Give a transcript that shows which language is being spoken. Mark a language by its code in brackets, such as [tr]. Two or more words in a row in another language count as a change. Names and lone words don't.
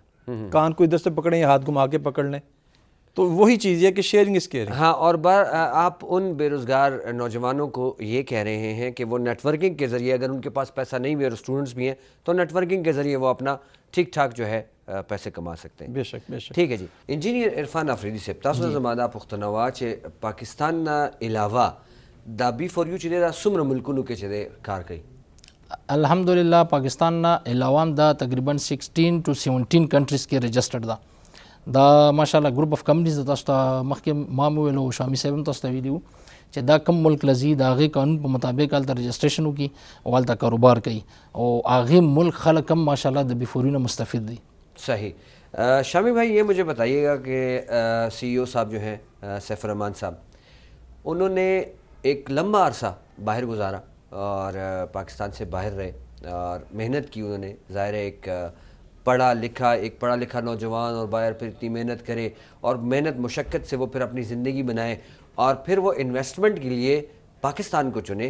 [ur] کان کو ادھر سے پکڑیں یا ہاتھ گھما کے پکڑ لیں، تو وہی چیز ہے کہ [en] sharing is caring. [ur] ہاں، اور آپ ان بے روزگار نوجوانوں کو یہ کہہ رہے ہیں کہ وہ نیٹ ورکنگ کے ذریعے، اگر ان کے پاس پیسہ نہیں بھی اور اسٹوڈنٹس بھی ہیں تو نیٹ ورکنگ کے ذریعے وہ اپنا ٹھیک ٹھاک جو ہے پیسے کما سکتے ہیں. بے شک بے شک. ٹھیک ہے جی. [ps] انجینئر عرفان آفریدی صاحب، تاسو زمانہ پختونوا چې پاکستان نه علاوه دا بی فور یو چې دی دا څومره ملکونو کې چې دی کار کوي؟ الحمدلله پاکستان نه علاوه هم دا تقریبا 16 to 17 کنټریز کې رجسټرډ ده. دا ماشاءالله [en] group of companies [ps] د تاسو ته مخکې ما مو ویلو، شامي صاحب هم تاسو ته ویلي وو چې دا کم ملک لذي د هغې قانون په مطابق هلته رجسټریشن وکړي او هلته کاروبار کوي، او هغې ملک خلک هم ماشاءالله د بیفوري نه مستفید دي. صحیح. [ur] شامی بھائی یہ مجھے بتائیے گا کہ سی ای او صاحب جو ہیں سیف الرحمان صاحب، انہوں نے ایک لمبا عرصہ باہر گزارا اور پاکستان سے باہر رہے اور محنت کی. انہوں نے ظاہر ہے ایک پڑھا لکھا نوجوان اور باہر پھر اتنی محنت کرے اور محنت مشقت سے وہ پھر اپنی زندگی بنائے اور پھر وہ انویسٹمنٹ کے لیے پاکستان کو چنے.